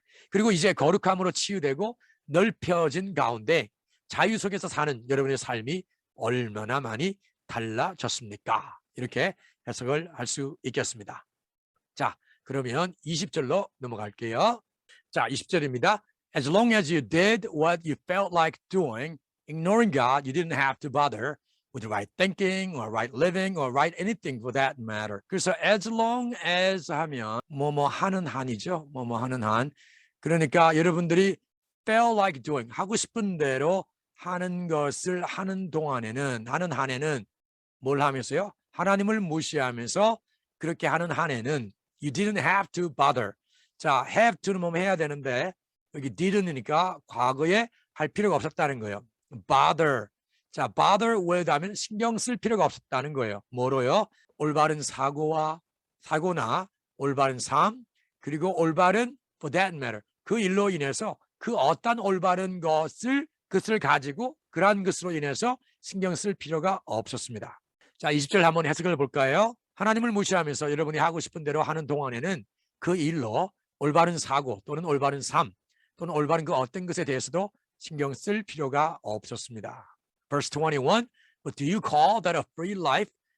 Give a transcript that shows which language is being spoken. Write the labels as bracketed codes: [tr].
[ko] 그리고 이제 거룩함으로 치유되고 넓혀진 가운데 자유 속에서 사는 여러분의 삶이 얼마나 많이 달라졌습니까? 이렇게 해석을 할 수 있겠습니다. 자, 그러면 20절로 넘어갈게요. 자, 20절입니다. [en] As long as you did what you felt like doing, ignoring God, you didn't have to bother with right thinking or right living or right anything for that matter. [ko] 그래서 [en] as long as [ko] 하면 뭐뭐 하는 한이죠. 뭐뭐 하는 한. 그러니까 여러분들이 [en] felt like doing, [ko] 하고 싶은 대로 하는 것을 하는 한에는 뭘 하면서요? 하나님을 무시하면서 그렇게 하는 한에는 [en] you didn't have to bother. [ko] 자, [en] have to [ko] 는 뭐 해야 되는데 여기 didn't,이니까 과거에 할 필요가 없었다는 거예요. [en] bother. [ko] 자, [en] bother with [ko] 하면 신경 쓸 필요가 없었다는 거예요. 뭐로요? 올바른 사고나 올바른 삶, 그리고 올바른 [en] for that matter. [ko] 그 일로 인해서 그 어떤 올바른 것을 가지고 그러한 것으로 인해서 신경 쓸 필요가 없었습니다. 자, 20절 한번 해석을 볼까요? 하나님을 무시하면서 여러분이 하고 싶은 대로 하는 동안에는 그 일로 올바른 사고 또는 올바른 삶 또는 올바른 그 어떤 것에 대해서도 신경 쓸 필요가 없었습니다. [en] Verse 21, But do you call that a free life?